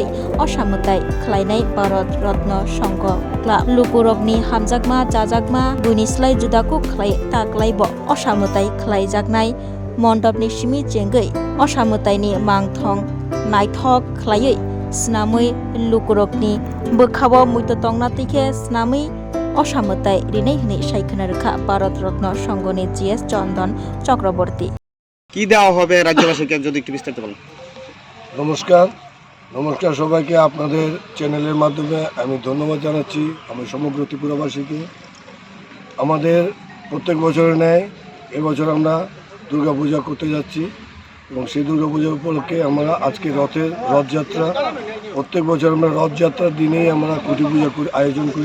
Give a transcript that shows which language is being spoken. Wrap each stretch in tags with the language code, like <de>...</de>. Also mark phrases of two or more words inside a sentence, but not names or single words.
<trp>असामताय खलायनाय भारत रत्न संघ क्लाब लुकुरबनि हामजागमा जाजागमा बुनिस्लाय जुदाको खलाय ताग्लायब असामताय खलायजागनाय मण्डपनि सिमि चेंगै असामतायनि मांथं नायथक खलायै स्नामै लुकुरबनि बोखाबो मुइततंना तिखे स्नामै असामताय रिनै हनै साइखना रखा भारत रत्न संघनि जीएस चंदन चक्रवर्ती</trp> <bn>কি দেওয়া হবে রাজ্যবাসীকে যদি একটু বিস্তারিত বলেন। নমস্কার সবাইকে আপনাদের চ্যানেলের মাধ্যমে আমি ধন্যবাদ জানাচ্ছি আমি সমগ্র ত্রিপুরাবাসীকে। আমাদের প্রত্যেক বছরের ন্যায় এবছর আমরা দুর্গাপূজা করতে যাচ্ছি এবং সেই দুর্গাপূজা উপলক্ষে আমরা আজকে রথযাত্রা প্রত্যেক বছর আমরা রথযাত্রার দিনেই আমরা খুঁটি পূজা আয়োজন করি।</bn>